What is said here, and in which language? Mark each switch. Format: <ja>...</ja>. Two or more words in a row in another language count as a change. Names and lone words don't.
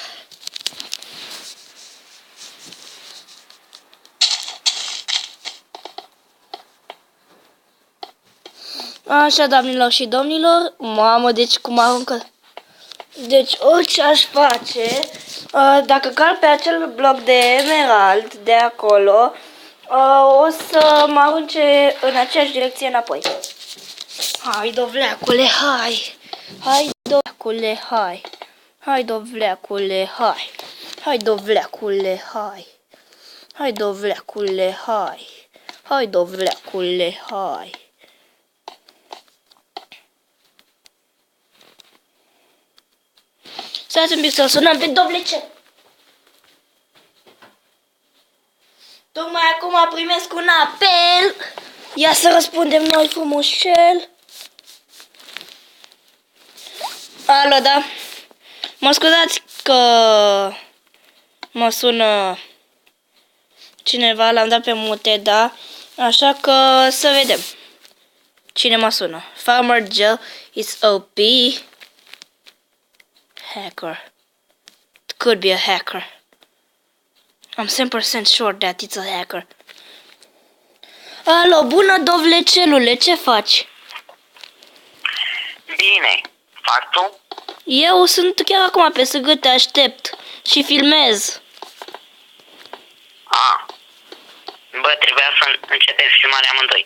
<ro>Așa, doamnelor și domnilor. Mamă, deci cum aruncă. Deci orice aș face, dacă cal pe acel bloc de emerald de acolo, o să mă arunce în aceeași direcție înapoi. Hai, dovleacule, hai! Hai, dovleacule, hai! Hai, dovleacule, hai! Hai, dovleacule, hai! Hai, dovleacule, hai! Hai, dovleacule, hai! Stați un pic să-l sunăm pe Dovlecel. Tocmai acum primesc un apel. Ia să răspundem noi frumușel. Alo, da? Mă scuzați că mă sună cineva, l-am dat pe mute, da? Așa că să vedem. Cine mă sună?</ro> <en>Farmer Joe is OP. Hacker. It could be a hacker. I'm 10% sure that it's a hacker.</en> <ro>Alo, bună Dovlecelule, ce faci? Bine, faci tu? Eu sunt chiar acum pe SG, te aștept și filmez. Bă, trebuia să începem filmarea amândoi.</ro>